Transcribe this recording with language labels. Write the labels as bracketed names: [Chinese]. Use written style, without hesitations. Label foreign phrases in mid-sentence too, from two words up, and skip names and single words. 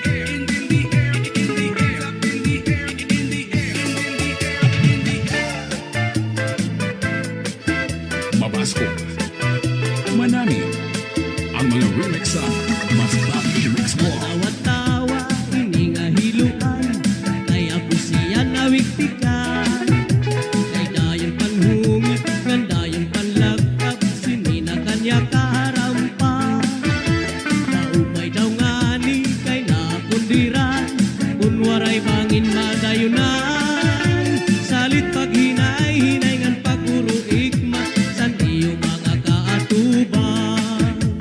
[Waray] Mabasko, Manani, ang mga remix sa Mas Happy Remix mo. Tawa-tawa, hiningahiluan, kaya po siya nawiktikan. Kay dayon panhungit, [Filipino] ganda yung [Waray] panlagkap, sinina kanya kaharampa. Maupay daw nga ni kay napundiran, kunwaray bangin madayunan. Salit paghinay-hinay ngan paguro ikma, san iyo mga kaatubang.